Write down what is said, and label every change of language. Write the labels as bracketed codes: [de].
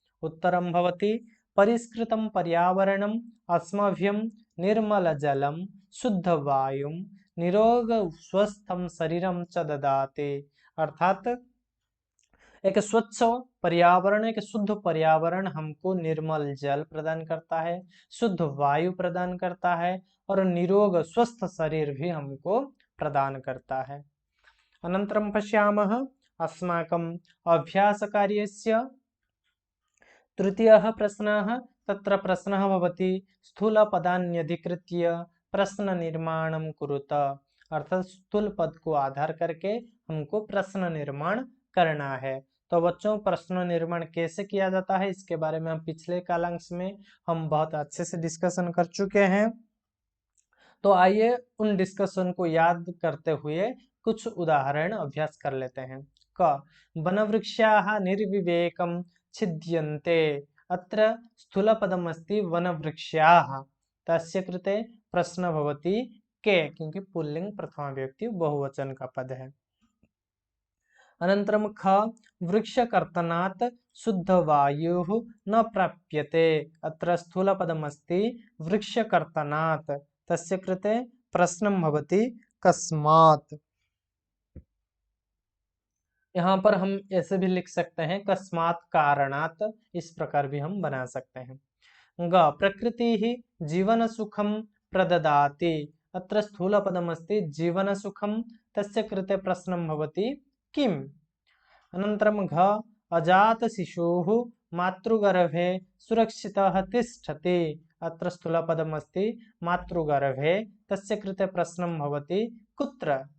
[sa] उत्तरम भवति परिष्कृतम पर्यावरणम अस्मभ्यम निर्मल जलम शुद्ध वायुम निरोग स्वस्थम शरीरम च ददाति। [hi] अर्थात एक स्वच्छ पर्यावरण, एक शुद्ध पर्यावरण हमको निर्मल जल प्रदान करता है, शुद्ध वायु प्रदान करता है और निरोग स्वस्थ शरीर भी हमको प्रदान करता है। [sa] अनंतरम पश्यामः अस्माकं अभ्यासकार्यस्य तृतीयः प्रश्नः। तत्र प्रश्नः भवति स्थूलपदान्यधिकृत्य प्रश्न निर्माणं कुरुत। [hi] अर्थात स्थूल पद को आधार करके हमको प्रश्न निर्माण करना है। तो बच्चों, प्रश्न निर्माण कैसे किया जाता है इसके बारे में हम पिछले कालांश में हम बहुत अच्छे से डिस्कशन कर चुके हैं। तो आइए उन डिस्कशन को याद करते हुए कुछ उदाहरण अभ्यास कर लेते हैं। [sa] क वनवृक्षाः निर्विवेकं छिद्यन्ते। अत्र स्थूलपदमस्ति वनवृक्षाः, तस्य कृते प्रश्न भवति के, [hi] क्योंकि पुल्लिंग प्रथमा विभक्ति बहुवचन का पद है। [sa] अनंतरम ख वृक्षकर्तनात् शुद्ध वायुः न प्राप्यते। अत्र स्थूलपदमस्ति वृक्षकर्तनात्, तस्य कृते प्रश्नं भवति कस्मात्। [hi] यहाँ पर हम ऐसे भी लिख सकते हैं [sa] कस्मात् कारणात्, [hi] इस प्रकार भी हम बना सकते हैं। [sa] ग प्रकृतिः जीवन सुखम प्रददाति। अत्र स्थूलपदमस्ति जीवन सुखम, तस्य कृते प्रश्नं भवति किम्। अनन्तरं घ अजात शिशुः मातृगर्भे सुरक्षितः तिष्ठति। अत्र स्थूलपदमस्ति मातृगर्भे, तस्य कृते प्रश्नं भवति कुत्र।